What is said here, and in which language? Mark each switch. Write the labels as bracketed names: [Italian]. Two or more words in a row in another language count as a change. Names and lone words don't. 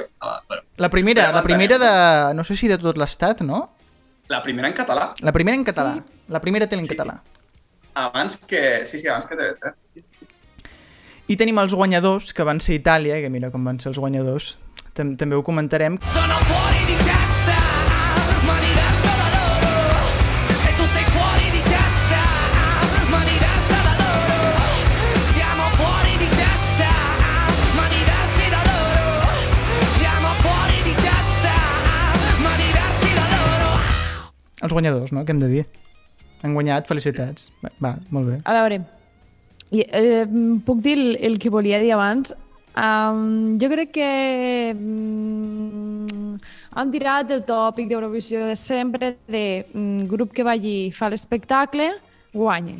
[Catalan] La primera de... no sé si de tot l'estat, no? La primera en català. La primera en català. La primera tele en català. Abans que TV3. I tenim els guanyadors, que van ser Itàlia, que mira com van ser els guanyadors. També ho comentarem. [Italian] Sono fuori di testa, ma diverso da loro. E tu sei fuori di testa, ma diversa da loro. Siamo fuori di testa, ma diversi da loro. Siamo fuori di testa, ma diversi da loro. [Catalan] Els guanyadors, no? Què hem de dir? Han guanyat, felicitats. Va, molt bé. A veure, puc dir el que volia dir abans? Jo crec que han tirat el tòpic d'Eurovisió de sempre de grup que vagi fa l'espectacle, guanya.